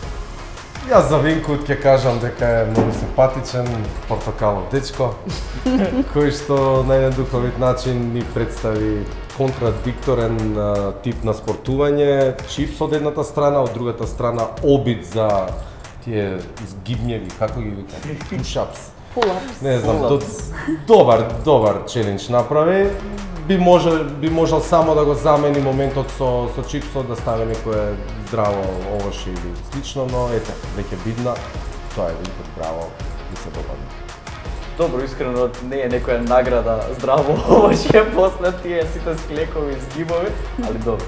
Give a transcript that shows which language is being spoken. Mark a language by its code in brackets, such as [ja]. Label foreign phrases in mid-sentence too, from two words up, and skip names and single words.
[mk] Јас за Винкот ќе кажам дека е многу симпатичен, портокалов дечко, кој што на еден духовит начин ни представи контрадикторен тип на спортување, чипс од едната страна, од другата страна обид за тие згибњеви, како ги викаме, push-ups. Pull-ups. Не знам, Pull-ups. добар челендж направи. Би можел само да го замени моментот со чипсот, да стави некое здраво овошје или слично, но ете, веќе видна, тоа е Винкот, браво, ми се допадна. Добро, искрено не е некоја награда здраво овошје после тие сите склекови и згибови, али добро.